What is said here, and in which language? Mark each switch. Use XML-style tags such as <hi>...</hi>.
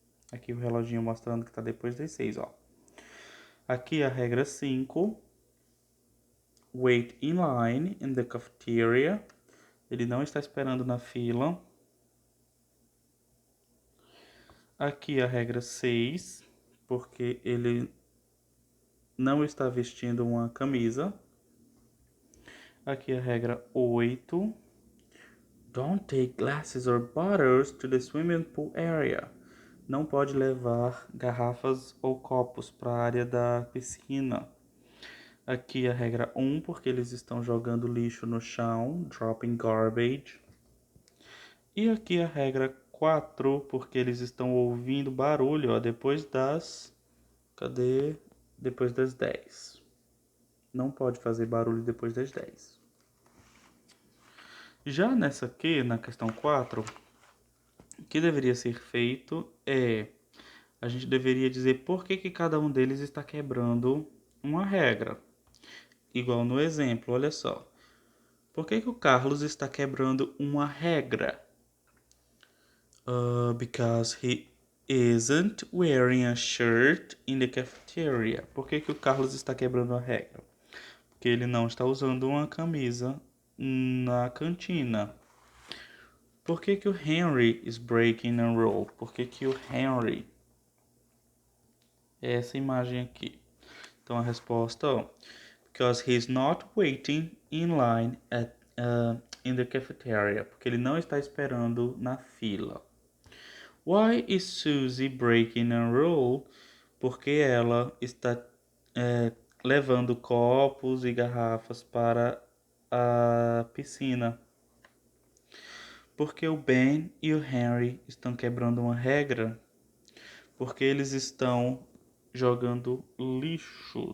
<pt>Aqui o reloginho mostrando que está depois das 6, ó. Aqui a regra 5,</pt> <en>wait in line in the cafeteria.</en> <pt>Ele não está esperando na fila. Aqui a regra 6, porque ele não está vestindo uma camisa. Aqui a regra 8.</pt> <en>Don't take glasses or bottles to the swimming pool area.</en> <pt>Não pode levar garrafas ou copos para a área da piscina. Aqui a regra 1, porque eles estão jogando lixo no chão,</pt> <en>dropping garbage.</en> <pt>E aqui a regra 4, porque eles estão ouvindo barulho, ó, depois das... Cadê? Depois das 10. Não pode fazer barulho depois das 10. Já nessa aqui, na questão 4, o que deveria ser feito é... A gente deveria dizer por que cada um deles está quebrando uma regra. Igual no exemplo, olha só. Por que o Carlos está quebrando uma regra?</pt> <en>Because he isn't wearing a shirt in the cafeteria.</en> <pt>Por que o Carlos está quebrando a regra? Porque ele não está usando uma camisa na cantina. Por que o Henry</pt> <en>is breaking a rule?</en> <pt>Por que o Henry... É essa imagem aqui. Então a resposta, ó,</pt> <en>because he's not waiting in line in the cafeteria.</en> <pt>Porque ele não está esperando na fila.</pt> <en>Why is Susie breaking a rule?</en> <pt>Porque ela está levando copos e garrafas para a piscina. Porque o Ben e o Henry estão quebrando uma regra, porque eles estão jogando lixo.</pt>